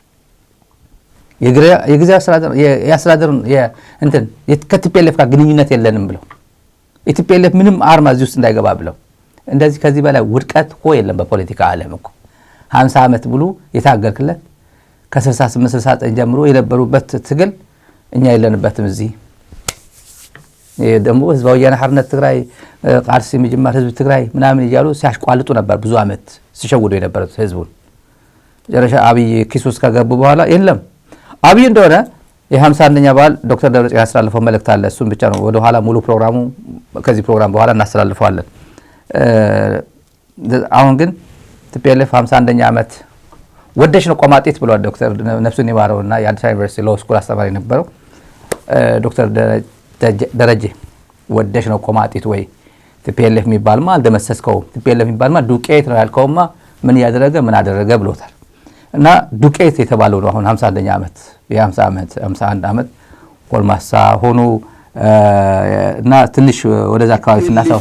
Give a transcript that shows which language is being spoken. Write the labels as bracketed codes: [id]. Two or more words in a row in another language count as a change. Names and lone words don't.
[am] የጊዜ አስተዳደሩን እንትን ከTPLF ጋር ግንኙነት የለንም ብለው የTPLF ምንም አርማ እዚህ ውስጥ እንዳይገባ ብለው እንደዚህ ከዚህ በላይ ውድቀት የለም በፖለቲካ ዓለም እኮ 50 ዓመት ብሉ የታገልክለት ከ68 69 ጀምሮ የነበሩበት ትግል እኛ የለንበትም። እዚህ ደግሞ ህዝባዊ ወያነ ሓርነት ትግራይ [ti] ቃልሲ ምጅማር ህዝብ ትግራይ [am] ምናምን እያሉ ሲያሽቋልጡ ነበር ብዙ ዓመት ሲሸውዱ የነበሩት ህዝቡን። ጀረሻ አብይ ኪሱስ ከገቡ በኋላ የለም አብይ እንደሆነ የ51ኛ በዓል ዶክተር ደብረጽዮን ያስተላልፈው መልእክት አለ። እሱን ብቻ ነው ወደ ኋላ ሙሉ ፕሮግራሙ ከዚህ ፕሮግራም በኋላ እናስተላልፈዋለን። አሁን ግን TPLF 51ኛ ዓመት ወደሽ ነው ቆማጤት ብሏል ዶክተር ነፍሱን ይማረውና የአዲስ አበባ ዩኒቨርሲቲ [en] law school [am] አስተማሪ ነበረው ዶክተር ደረጀ ወደሽ ነው ቆማጤት ወይ TPLF የሚባልማ አልደመሰስከው TPLF የሚባልማ ዱቄት ነው ያልከውማ ምን ያደረገ ምን አደረገ ብሎታል። እና ዱቄት የተባለው ነው አሁን 51ኛ ዓመት የ50 ዓመት 51 ዓመት ጎልማሳ ሆኖ እና ትንሽ ወደዛ አካባቢ ስናሳውስ